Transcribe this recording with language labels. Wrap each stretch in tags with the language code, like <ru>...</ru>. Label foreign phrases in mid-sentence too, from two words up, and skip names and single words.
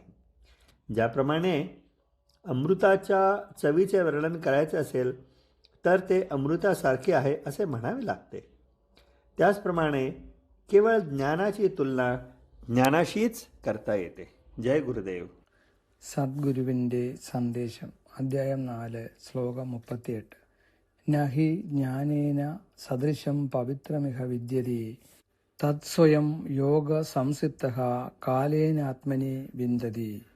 <mr>ज्याप्रमाणे अमृताच्या चवीचे वर्णन करायचे असेल तर ते अमृतासारखे आहे असे म्हणावे लागते. त्याचप्रमाणे केवळ ज्ञानाची तुलना ज्ञानाशीच करता येते. जय गुरुदेव.</mr> <ml>സദ്ഗുരുവിൻ്റെ സന്ദേശം അധ്യായം 4 ശ്ലോകം 38.</ml> <sa>नहि ज्ञानेन सदृशं पवित्रमिह विद्यते तत्स्वयं योग संसिप्तः कालेनात्मनि विन्दति.</sa>